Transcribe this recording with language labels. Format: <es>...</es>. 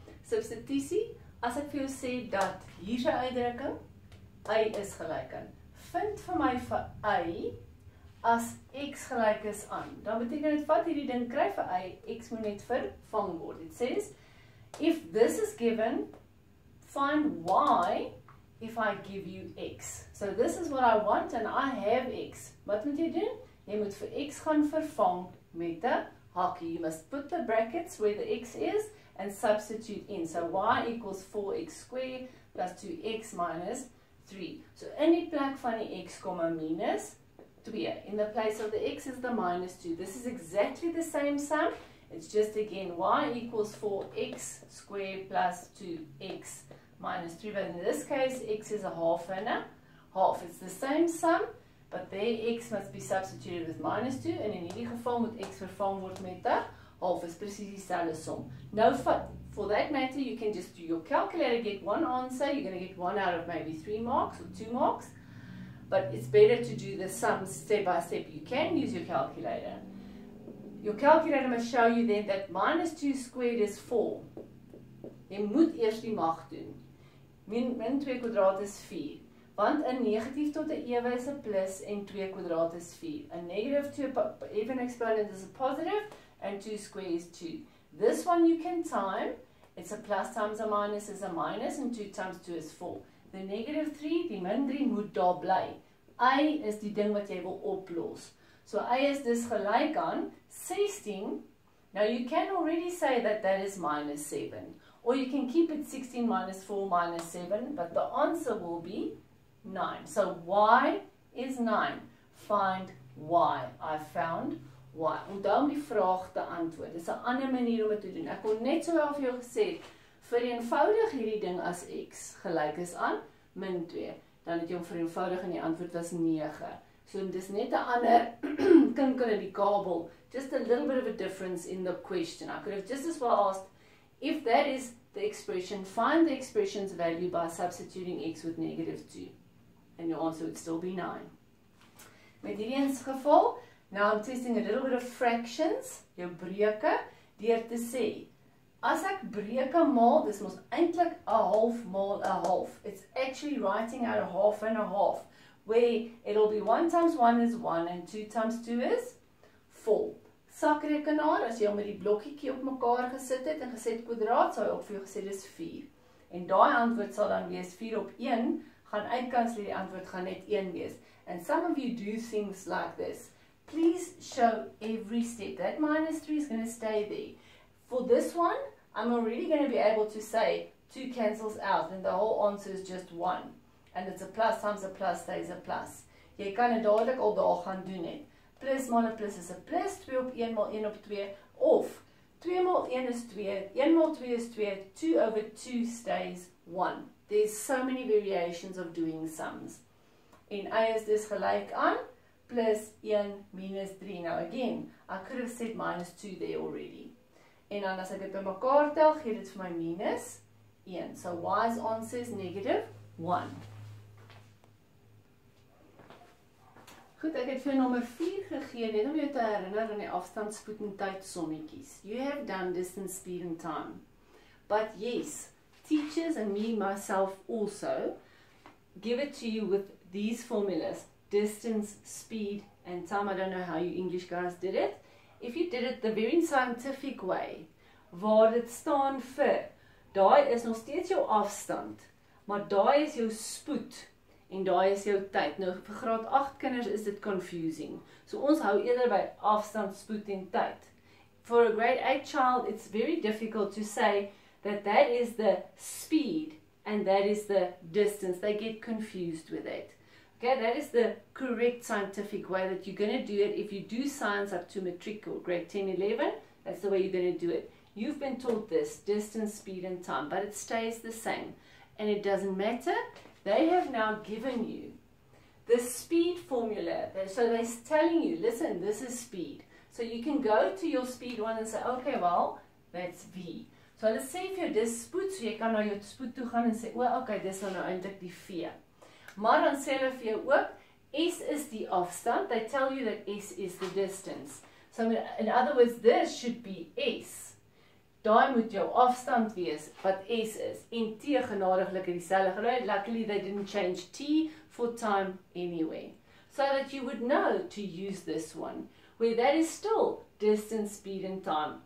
<af>Substitusie, as ek vir jou sê dat hier se uitdrukking, y is gelyk aan, vind vir my vir y as x gelyk is aan, dan beteken dit vat hierdie ding kry vir y, x moet net vervang word.</af> <en>It says, if this is given, find y if I give you x. So this is what I want and I have x.</en> <af>Wat moet jy doen? Jy moet vir x gaan vervang met 'n hakie.</af> <en>You must put the brackets where the x is and substitute in. So y equals 4x squared plus 2x minus 3.</en> <af>So in die plek van die x, minus 2.</af> <en>In the place of the x is the minus 2. This is exactly the same sum. It's just again y equals 4x squared plus 2x minus 3, but in this case x is a half and a half. It's the same sum, but there x must be substituted with minus 2, and in</en> <af>hierdie geval moet x vervang word met 'n half. Is presies dieselfde som. Nou</af> <en>for that matter you can just do your calculator, get one answer. You're going to get 1 out of maybe 3 marks or 2 marks, but it's better to do the sums step by step. You can use your calculator. Your calculator must show you then that minus 2 squared is 4.</en> <af>Jy moet eers die mag doen. Min 2 kwadraat is 4. Want 'n negatief tot 'n ewe is 'n plus en 2 kwadraat is 4.</af> <en>A negative to an even exponent is a positive and 2 squared is 2. This one you can time. It's a plus times a minus is a minus and 2 times 2 is 4. The negative 3,</en> <af>die min 3 moet daar bly. Y is die ding wat jy wil oplos. So y is dus gelyk aan 16.</af> <en>Now you can already say that that is minus 7. Or you can keep it 16 minus 4 minus 7, but the answer will be 9. So y is 9. Find y. I found y.</en> <af>Onthou om die vraag te antwoord. Dit is 'n ander manier om dit te doen. Ek kon net so wel vir jou gesê, vereenvoudig hierdie ding as x gelyk is aan min 2. Dan het jy hom vereenvoudig en die antwoord was 9. So dit is net 'n ander kinkel in die kabel.</af> <en>Just a little bit of a difference in the question. I could have just as well asked, if that is the expression, find the expression's value by substituting x with negative 2. And your answer would still be 9.</en> <af>Met hierdie in geval,</af> <en>now I'm testing a little bit of fractions,</en> <af>jou breuke, deur te sê, as ek breuke maal, dis mos eintlik 'n half maal 'n half.</af> <en>It's actually writing out a half and a half, where it'll be 1 times 1 is 1 and 2 times 2 is 4.</en> <af>Sakrekenaar, as jy hom met die blokkietjie op mekaar gesit het en gesê kwadraat, sou hy ook vir jou gesê dis 4. En daai antwoord sal dan wees 4 op 1, gaan uitkansel die antwoord gaan net 1 wees.</af> <en>And some of you do things like this. Please show every step. That minus 3 is going to stay there. For this one, I'm already going to be able to say 2 cancels out and the whole answer is just 1. And it's a plus times a plus stays a plus.</en> <af>Jy kan dit dadelik al daar gaan doen het. Plus maal 'n plus is 'n plus, 2 op 1 maal 1 op 2, of 2 maal 1 is 2, 1 maal 2 is 2,</af> <en>2 over 2 stays 1. There's so many variations of doing sums.</en> <af>En y is dus gelyk aan plus 1 minus 3.</af> <en>Now again, I could have said minus 2 there already.</en> <af>En dan as ek dit bymekaar tel, gee dit vir my minus 1.</af> <en>So y's answer is negative 1.</en> <af>Goed, ek het vir nommer 4 gegee, net om jou te herinner aan die afstand, spoed en tyd sommetjies.</af> <en>You have done distance, speed and time. But yes, teachers and me, myself also, give it to you with these formulas. Distance, speed and time. I don't know how you English guys did it. If you did it the very scientific way,</en> <af>waar dit staan vir, daai is nog steeds jou afstand, maar daai is jou spoed. En daai is jou tyd. Nou vir graad 8 kinders is dit confusing. So ons hou eerder by afstand, spoed en tyd.</af> <en>For a grade 8 child, it's very difficult to say that that is the speed and that is the distance. They get confused with it. Okay, that is the correct scientific way that you're going to do it. If you do science up to matric or grade 10, 11, that's the way you're going to do it. You've been taught this, distance, speed and time, but it stays the same. And it doesn't matter. They have now given you the speed formula. So they're telling you, listen, this is speed. So you can go to your speed one and say, okay, well, that's V.</en> <af>So hulle sê vir jou dis spoed, so jy kan na jou spoed toe gaan en sê, o, okay, dis nou eintlik die V. Maar dan sê hulle vir jou ook, S is die afstand.</af> <en>They tell you that S is the distance. So in other words, this should be S.</en> <af>Daai moet jou afstand wees wat S is. En T genadiglik dieselfde gebruik.</af> <en>Luckily they didn't change T for time anywhere. So that you would know to use this one. Where that is still distance, speed and time.</en>